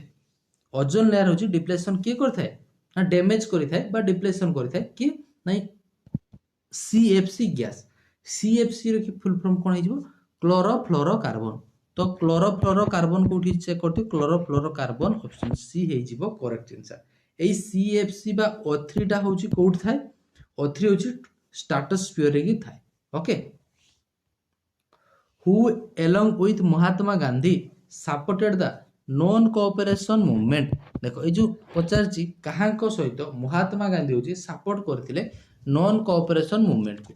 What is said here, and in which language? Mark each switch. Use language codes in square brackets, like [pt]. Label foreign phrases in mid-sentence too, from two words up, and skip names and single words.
[en] ozone layer [or] ହେଉଛି ଡିପ୍ଲେସନ୍ କିଏ କରିଥାଏ ନା ଡ୍ୟାମେଜ କରିଥାଏ ବା ଡିପ୍ଲେସନ୍ କରିଥାଏ କିଏ ନାଇଁ ସିଏଫସି ଗ୍ୟାସ୍। ସିଏଫସି ର କି [en] full form [or] କ'ଣ ହେଇଯିବ କ୍ଲୋରୋଫ୍ଲୋରୋକାର୍ବନ। ତ କ୍ଲୋରୋଫ୍ଲୋରୋକାର୍ବନ କୋଉଠି ଚେକ୍ କରିଥିବ କ୍ଲୋରୋଫ୍ଲୋରୋକାର୍ବନ, [en] option C [or] ହେଇଯିବ [en] correct answer. [or] ଏଇ ସିଏଫସି ବା O3ଟା ହେଉଛି କୋଉଠି ଥାଏ? O3 ହେଉଛି ଷ୍ଟ୍ରାଟୋସ୍ଫିୟରରେ ହିଁ ଥାଏ। [en] Okay, who along with Mahatma Gandhi supported the non cooperation movement. [or] ଦେଖ ଏଇ ଯୋଉ ପଚାରିଛି କାହାଙ୍କ ସହିତ ମହାତ୍ମା ଗାନ୍ଧୀ ହେଉଛି ସପୋର୍ଟ କରିଥିଲେ [en] non cooperation [or] ମୁଭମେଣ୍ଟକୁ।